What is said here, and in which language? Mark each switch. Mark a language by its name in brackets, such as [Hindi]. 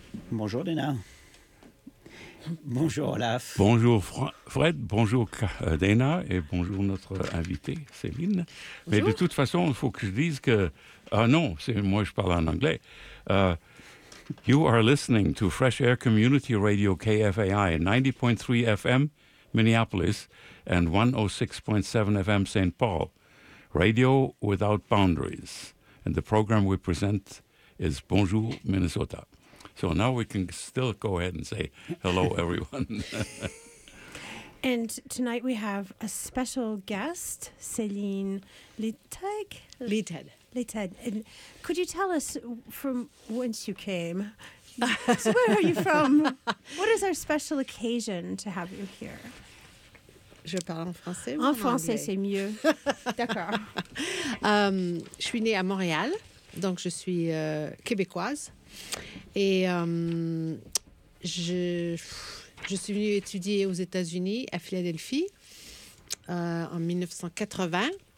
[French] Bonjour Dana. Bonjour Olaf. Bonjour Fred, bonjour Dana et bonjour notre invitée Céline. Bonjour. Mais de toute façon, il faut que je dise que... Ah non, c'est moi je parle en anglais. [English] You are listening to Fresh Air Community Radio KFAI 90.3 FM Minneapolis and 106.7 FM St. Paul. Radio without boundaries. And the program we present is Bonjour Minnesota. So now we can still go ahead and say hello, everyone. And tonight we have a special guest, Céline Littag? Littag. Littag. And could you tell us from whence you came? So where are you from? What is our special occasion to have you here? [French] Je parle en français. En français, c'est mieux. D'accord. Je suis née à Montréal, donc je suis québécoise. Et je suis venue étudier aux États-Unis, à Philadelphie, en 1980.